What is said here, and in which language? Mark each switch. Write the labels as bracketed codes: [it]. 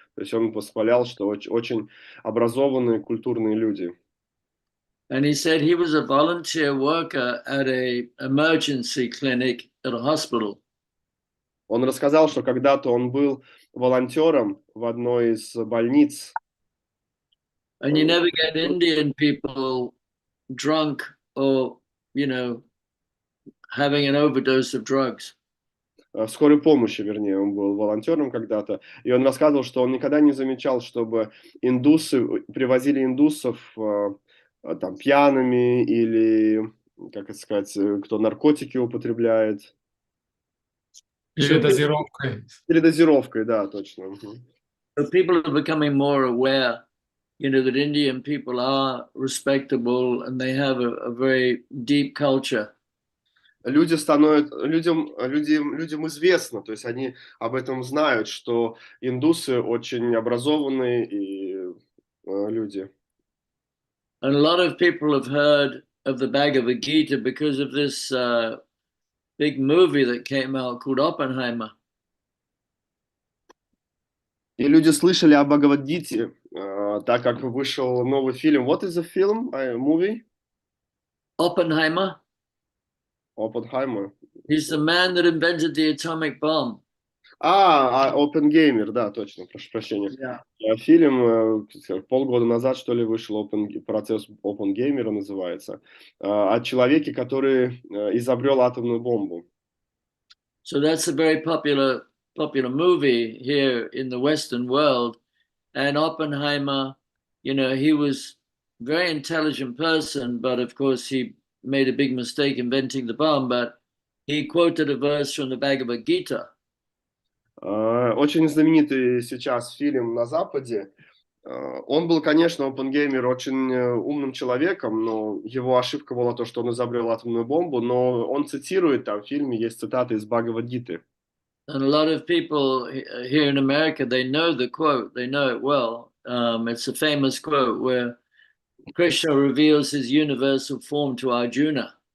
[ru] То есть он восхвалял, что очень образованные, культурные люди. [en] And he said he was a volunteer worker at a emergency clinic at a hospital. [ru] Он рассказал, что когда-то он был волонтером в одной из больниц. [en] And you never get Indian people drunk or, you know, having an overdose of drugs. [ru] В скорой помощи, вернее, он был волонтером когда-то, и он рассказывал, что он никогда не замечал, чтобы индусы привозили индусов там пьяными или, как это сказать, кто наркотики употребляет. Передозировкой. Передозировкой, да, точно. [en] So people are becoming more aware, you know, that Indian people are respectable and they have a very deep culture. [ru] Людям известно, то есть они об этом знают, что индусы очень образованные и люди. [en] And a lot of people have heard of the Bhagavad Gita because of this big movie that came out called Oppenheimer. [ru] И люди слышали о Бхагавад-гите, так как вышел новый фильм. [en] What is the film? Movie? Oppenheimer. Oppenheimer. He's the man that invented the atomic bomb. [ru] Oppenheimer, да, точно, прошу прощения. [en] Yeah. [ru] Фильм полгода назад, что ли, вышел, процесс Oppenheimer называется, о человеке, который изобрел атомную бомбу. [en] So that's a very popular movie here in the Western world. And Oppenheimer, you know, he was a very intelligent person, but of course he made a big mistake inventing the bomb, but he quoted a verse from the Bhagavad Gita. [ru] Очень знаменитый сейчас фильм на Западе. Он был, конечно, Оппенгеймер очень умным человеком, но его ошибка была то, что он изобрел атомную бомбу, но он цитирует, там в фильме есть цитаты из Бхагавад-гиты. [en] And a lot of people here in America, they know the quote, they know it well. It's a famous quote where Krishna reveals his universal form to Arjuna.